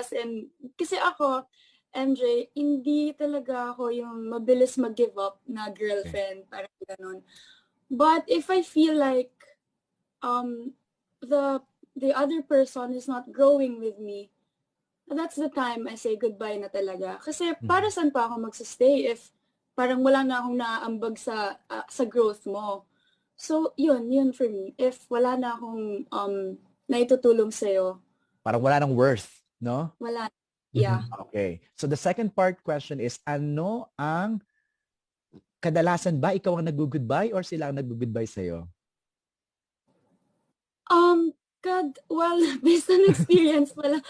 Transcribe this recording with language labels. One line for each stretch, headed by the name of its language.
Filipino: As in, kasi ako, MJ, hindi talaga ako yung mabilis mag-give up na girlfriend, parang ganun.
English: But if I feel like the other person is not growing with me, that's the time I say goodbye
Filipino: na talaga. Kasi para saan pa ako magsistay if parang wala na akong naaambag sa growth mo. So, yun for me. If wala na akong naitutulong sa'yo. Parang wala nang worth, no? Wala. Yeah.
English: Okay. So, the second part question is,
Filipino: ano ang kadalasan ba ikaw ang nag-goodbye or sila ang nag-goodbye sa'yo?
English: Well, based on experience pala.